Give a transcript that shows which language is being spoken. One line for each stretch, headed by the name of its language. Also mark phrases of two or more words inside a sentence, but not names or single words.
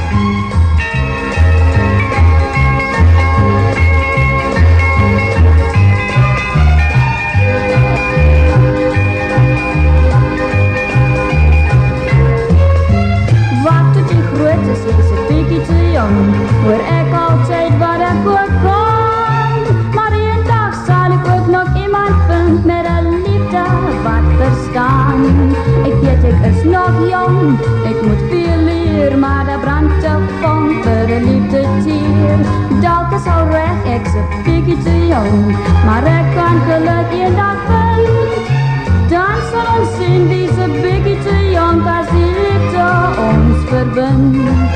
Afrikaans: Wat tot jy groot is, jy's 'n bietjie te jong, hoor ek altyd wat ek ook kan. Maar eendag sal ek ook nog iemand vind met 'n liefde wat aan.
Dutch: Ik weet ik is nog jong, ik moet veel leren, maar daar brandt de vonk voor de liefde tier. Dalk is al recht, ik is een beetje te jong, maar ik kan geluk een dag vinden. Dan zal ons zien wie is een beetje te jong als die liefde ons verbindt.